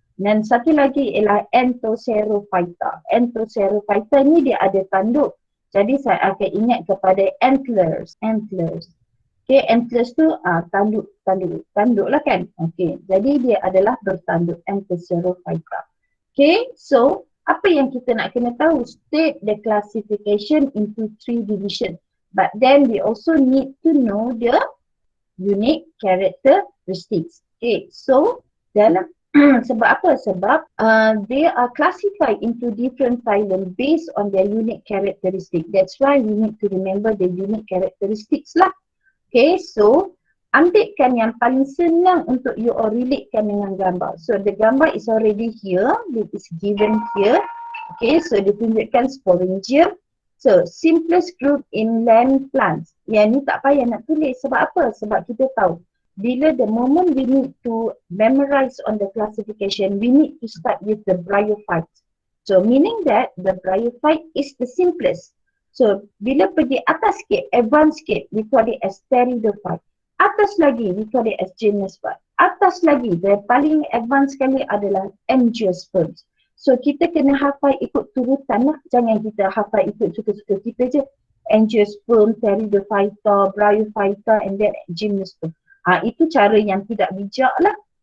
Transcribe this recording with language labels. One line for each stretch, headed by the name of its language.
Malay: Dan satu lagi ialah Anthocerophyta. Anthocerophyta ni dia ada tanduk. Jadi saya akan ingat kepada antlers. Antlers. Okay, antlers tu tanduk lah kan. Okay, jadi dia adalah bertanduk. Anthocerophyta. Okay, so apa yang kita nak kena tahu?
English: State the classification into 3 division. But then we also need to know the unique characteristics. Okay, so
Malay: dalam sebab apa? Sebab
English: they are classified into different phylum based on their unique characteristic. That's why we need to remember the unique characteristics lah.
Malay: Okay, so ambilkan yang paling senang untuk you all relatekan dengan gambar.
English: So the gambar is already here, it is given here. Okay, so ditunjukkan sporangium. So simplest group in land plants.
Malay: Yang ni tak payah nak tulis. Sebab apa? Sebab kita tahu bila
English: the moment we need to memorize on the classification, we need to start with the bryophytes. So meaning that the bryophyte is the simplest. So
Malay: bila pergi atas sikit, advanced sikit,
English: we call it as pteridophyte.
Malay: Atas lagi,
English: we call it as gymnosperm.
Malay: Atas lagi, the paling advanced sekali adalah angiosperms. So kita kena hafal ikut turutan lah. Jangan kita hafal ikut suka-suka kita je.
English: Angiosperm, pteridophyta, bryophyta and then gymnosperm.
Malay: Itu cara yang tidak bijak lah.